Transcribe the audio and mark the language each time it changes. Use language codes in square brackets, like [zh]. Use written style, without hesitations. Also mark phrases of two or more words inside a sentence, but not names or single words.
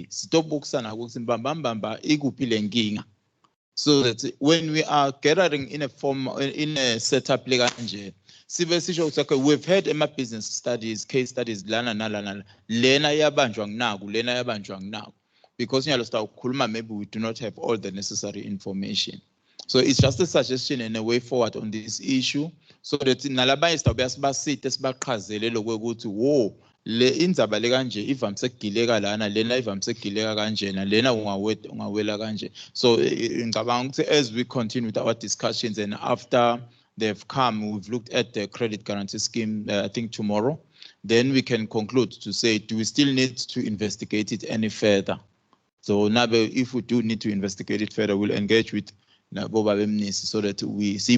[en] So that when we are gathering in a form, in a setup, we've had business studies, case studies, because maybe we do not have all the necessary information. So it's just a suggestion and a way forward on this issue, so that [ss] nalabanye sitawube sibaqhazelele ukuthi wo le indzaba le kanje ivamise ukugileka lana lena ivamise ukugileka kanjena lena ungawela kanje. [en] So [ss] ngicabanga ukuthi [en] as we continue with our discussions and after they've come, we've looked at the credit guarantee scheme, I think tomorrow, then we can conclude to say, do we still need to investigate it any further? So now if we do need to investigate it further, we'll engage with so that we see.